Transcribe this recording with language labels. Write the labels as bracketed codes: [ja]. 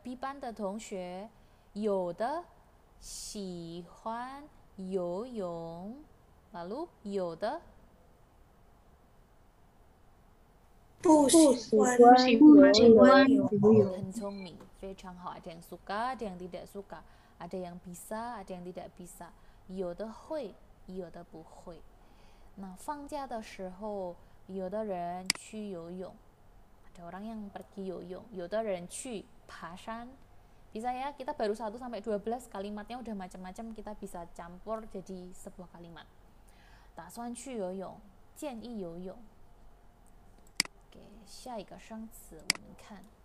[zh] Bipan de tongxue 有的喜欢游泳, lalu 有的不喜欢游泳。很聪明，非常好。 [id] Ada yang suka, ada yang tidak suka, ada yang bisa, ada yang tidak bisa. [zh] 有的会，有的不会。那放假的时候，有的人去游泳， [id] ada orang yang pergi [zh] 游泳， 有的人去爬山。 [id] Bisa ya, kita baru 1 sampai 12 kalimatnya udah macam-macam, kita bisa campur jadi sebuah kalimat. [zh] 打算去游泳，建议游泳。 Oke, 下一个生词我们看。